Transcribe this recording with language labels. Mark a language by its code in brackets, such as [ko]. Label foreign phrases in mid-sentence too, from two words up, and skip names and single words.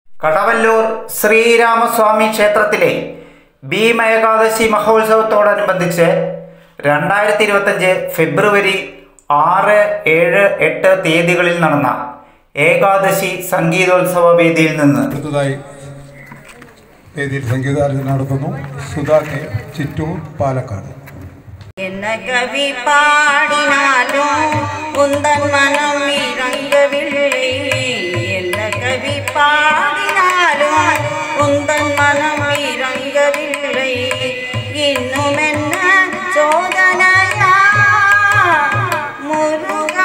[ml] കടവല്ലൂർ ശ്രീരാമസ്വാമി ക്ഷേത്രത്തിലെ ഭീമ ഏകാദശി മഹോത്സവത്തോടനുബന്ധിച്ച് 2025 ഫെബ്രുവരി 6, 7, 8 തീയതികളിൽ നടന്ന ഏകാദശി സംഗീതോത്സവ വേദിയിൽ നിന്ന് വേദിയിൽ സംഗീതാർജന നടത്തുന്നു. സുധാ കെ, ചിറ്റൂർ, പാലക്കാട്. [ta] என்ன கவி பாடினாலும் உந்தன் மனம் இறங்கவில்லை. என்ன கவி பாடினாலும் உந்தன் மனம் இறங்கவில்லை. இன்னும் என்ன சோதனையா முருகா.